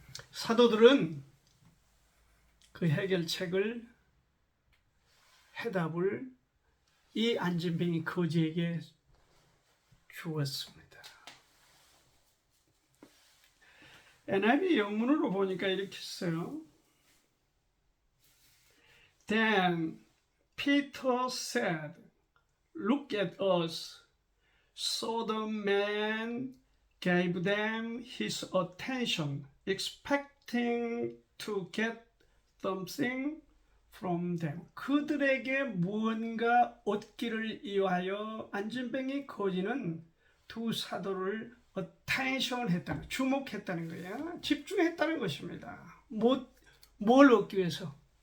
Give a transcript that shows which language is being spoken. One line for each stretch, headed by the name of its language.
Korean: 사도들은 그 해결책을, 해답을 이 안진뱅이 거지에게 주었습니다. NIV 영문으로 보니까 이렇게 써요.
English: Then Peter said, "Look at us." So the man gave them his attention, expecting to get something from them.
Korean: 그들에게 무언가 얻기를 이유하여 안진뱅이 거지는 두 사도를 attention 했다는, 주목했다는 거예요. 집중했다는 것입니다. 뭘 얻기 위해서?